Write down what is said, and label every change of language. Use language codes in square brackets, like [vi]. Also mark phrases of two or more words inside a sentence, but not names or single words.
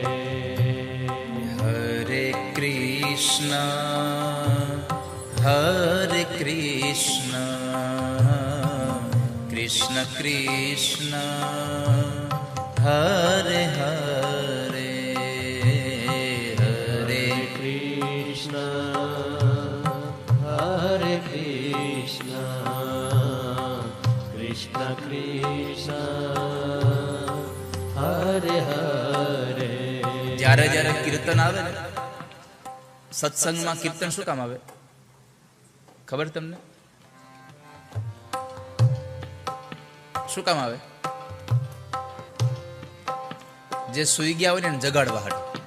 [sa] Hare Krishna Hare Krishna Krishna Krishna Hare Hare Hare Krishna Hare Krishna Krishna Krishna Hare Hare [gu] જ્યારે જ્યારે કીર્તન આવે ને સત્સંગમાં કીર્તન શું કામ આવે ખબર તમને શું કામ આવે જે સૂઈ ગયા હોય ને એને જગાડવા હાટુ